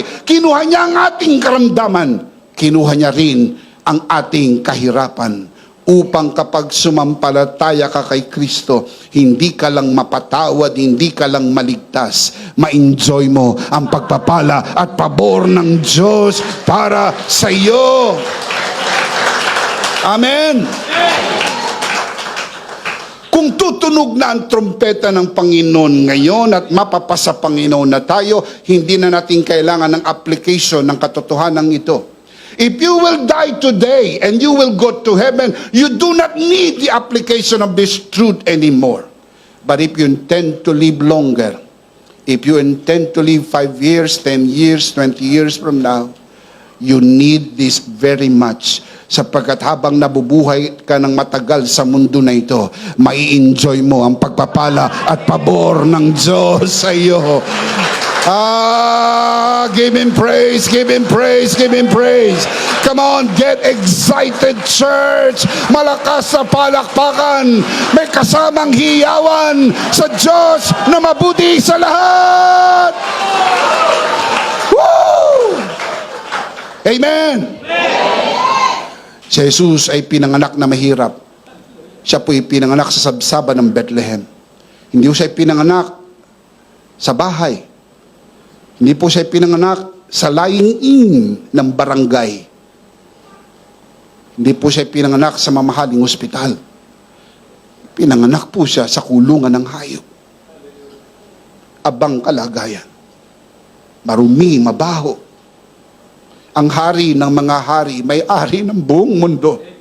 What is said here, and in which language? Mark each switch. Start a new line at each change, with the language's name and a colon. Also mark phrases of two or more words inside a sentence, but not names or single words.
Filipino: Kinuha niya ang ating karamdaman. Kinuha niya rin ang ating kahirapan upang kapag sumampalataya ka kay Kristo, hindi ka lang mapatawad, hindi ka lang maligtas, ma-enjoy mo ang pagpapala at pabor ng Diyos para sa iyo. Amen. Kung tutunog na ang trompeta ng Panginoon ngayon at mapapasa Panginoon na tayo, hindi na natin kailangan ng application ng katotohanan ito.
English: If you will die today and you will go to heaven, you do not need the application of this truth anymore. But if you intend to live longer, if you intend to live 5 years, 10 years, 20 years from now, you need this very much.
Filipino: Sapagkat habang nabubuhay ka ng matagal sa mundo na ito, mai-enjoy mo ang pagpapala at pabor ng Diyos sa iyo.
English: Give Him praise, give Him praise, give Him praise. Come on, get excited, church.
Filipino: Malakas sa palakpakan. May kasamang hiyawan sa Diyos na mabuti sa lahat. Woo! Amen. Si Jesus ay pinanganak na mahirap. Siya po ay pinanganak sa sabsaba ng Bethlehem. Hindi po siya pinanganak sa bahay. Hindi po siya pinanganak sa lying-in ng barangay. Hindi po siya pinanganak sa mamahaling ospital. Pinanganak po siya sa kulungan ng hayop. Abang kalagayan. Marumi, mabaho. Ang hari ng mga hari, may-ari ng buong mundo.